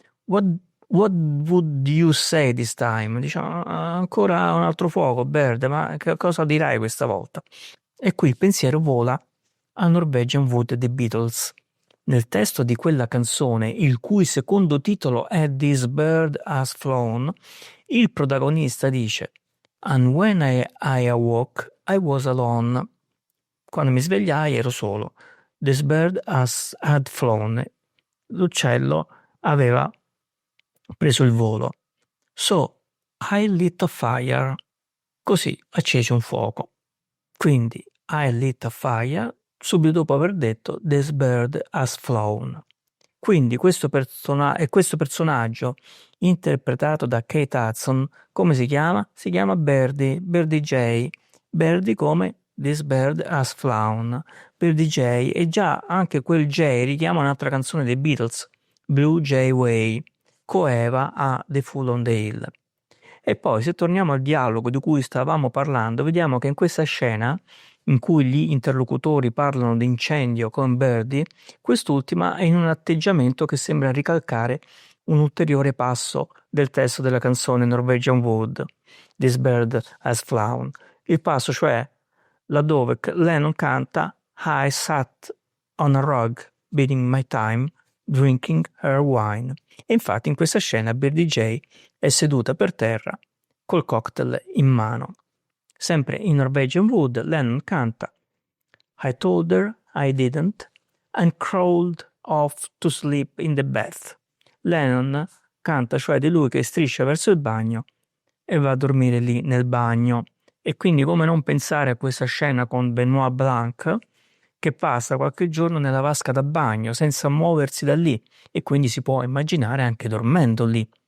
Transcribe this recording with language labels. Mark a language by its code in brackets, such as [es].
[en] What would you say this time? [it] Diciamo, ancora un altro fuoco, Bird, ma che cosa dirai questa volta? E qui il pensiero vola al Norwegian Wood dei Beatles. Nel testo di quella canzone, il cui secondo titolo è This Bird Has Flown, il protagonista dice And when I awoke, I was alone. Quando mi svegliai ero solo. This bird had flown. L'uccello aveva preso il volo. [en] So I lit a fire. Così accesi un fuoco. [it] Quindi I lit a fire subito dopo aver detto This bird has flown. Quindi questo personaggio interpretato da Kate Hudson, come si chiama? Si chiama Birdie J. Birdie come This bird has flown. Birdie J, e già anche quel J richiama un'altra canzone dei Beatles, Blue Jay Way, coeva a The Fool on the Hill. E poi se torniamo al dialogo di cui stavamo parlando, vediamo che in questa scena in cui gli interlocutori parlano di incendio con Birdie, quest'ultima è in un atteggiamento che sembra ricalcare un ulteriore passo del testo della canzone Norwegian Wood, This Bird Has Flown. Il passo, cioè, laddove Lennon canta I sat on a rug, biding my time, drinking her wine. E infatti in questa scena Birdie J è seduta per terra col cocktail in mano. Sempre in Norwegian Wood, Lennon canta I told her I didn't and crawled off to sleep in the bath. Lennon canta cioè di lui che striscia verso il bagno e va a dormire lì nel bagno. E quindi come non pensare a questa scena con Benoit Blanc che passa qualche giorno nella vasca da bagno senza muoversi da lì e quindi si può immaginare anche dormendo lì.